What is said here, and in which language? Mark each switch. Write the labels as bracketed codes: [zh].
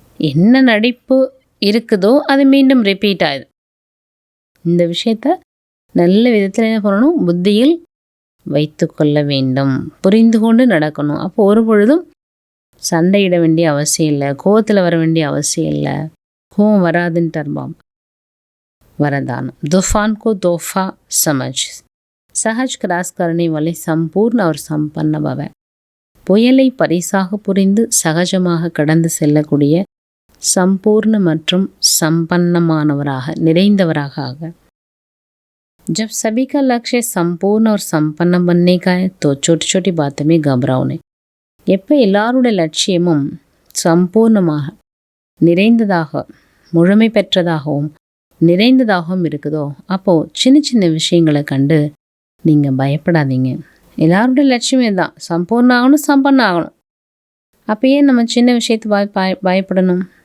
[ta] என்ன நடிப்பு இருக்குதோ அது மீண்டும் ரிப்பீட் ஆகுது. இந்த விஷயத்த நல்ல விதத்தில் என்ன பண்ணணும்? புத்தியில் வைத்து கொள்ள வேண்டும், புரிந்து கொண்டு நடக்கணும். அப்போ ஒரு பொழுதும் சண்டையிட வேண்டிய அவசியம் இல்லை, கோவத்தில் வர வேண்டிய அவசியம் இல்லை. கோவம் வராதுன்ட்டார் பாபா. [hi] வரதானம், तूफान को तोहफा समझ, सहज கிராஸ் करने वाले संपूर्ण और संपन्न भव. [ta] புயலை பரிசாக புரிந்து சகஜமாக கடந்து செல்லக்கூடிய சம்பூர்ண மற்றும் சம்பன்னமானவராக, நிறைந்தவராக ஆக. [hi] जब सभी का लक्ष्य संपूर्ण और संपन्न बनने का है तो छोटी छोटी बातों में घबराओ नहीं. [ta] எப்போ எல்லாருடைய லட்சியமும் சம்பூர்ணமாக, நிறைந்ததாக, முழுமை பெற்றதாகவும் நிறைந்ததாகவும் இருக்குதோ அப்போது சின்ன சின்ன விஷயங்களை கண்டு நீங்கள் பயப்படாதீங்க. எல்லாருடைய லட்சியமே தான், சம்பூர்ண ஆகணும், சம்பன்ன ஆகணும். அப்போ ஏன் நம்ம சின்ன விஷயத்தை பயப்படணும்?